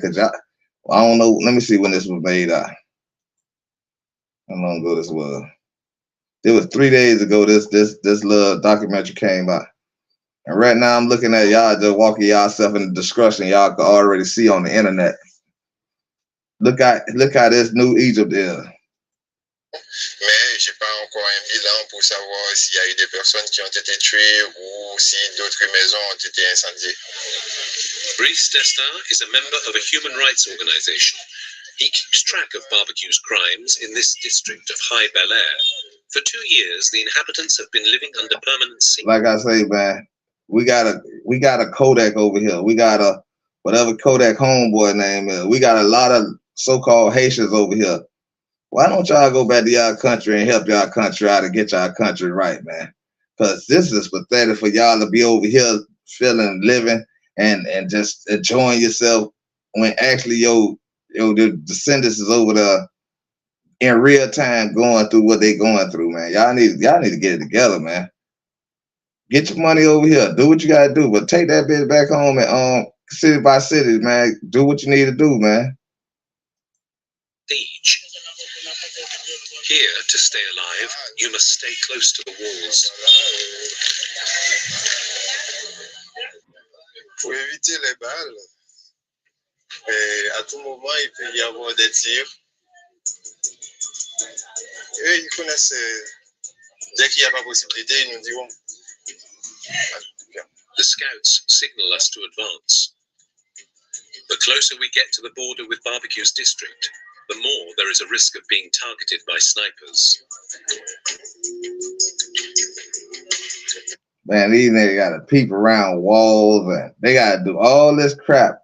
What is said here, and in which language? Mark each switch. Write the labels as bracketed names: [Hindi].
[English] Cause I don't know. Let me see when this was made out. How long ago this was? It was 3 days ago. This little documentary came out. And right now I'm looking at y'all just walking yourself in the discussion y'all can already see on the internet. Look how this new Egypt is. [French] Mais j'ai pas encore un bilan pour savoir s'il y a eu des personnes qui ont été tuées ou si d'autres maisons ont été incendiées. [English] Brice Destin is a member of a human rights organization. He keeps track of barbecue's crimes in this district of High Bel Air. For 2 years, the inhabitants have been living under permanent siege. Like I say, man, we got a Kodak over here. We got a whatever Kodak homeboy name is. We got a lot of so-called Haitians over here. Why don't y'all go back to y'all country and help y'all country out and get y'all country right, man? Because this is pathetic for y'all to be over here feeling, living, and just enjoying yourself when actually the descendants is over there in real time going through what they going through, man. Y'all need to get it together, man. Get your money over here. Do what you gotta do, but take that bitch back home and city by city, man. Do what you need to do, man. Siege. Here, to stay alive, you must stay close to the walls. [French] Pour éviter les balles, à tout moment, il peut y avoir des tirs. Eux, ils connaissent, dès qu'il n'y a pas possibilité, ils nous diront. [English] The scouts signal us to advance. The closer we get to the border with barbecue's district, the more there is a risk of being targeted by snipers. Man, these niggas gotta peep around walls and they gotta do all this crap.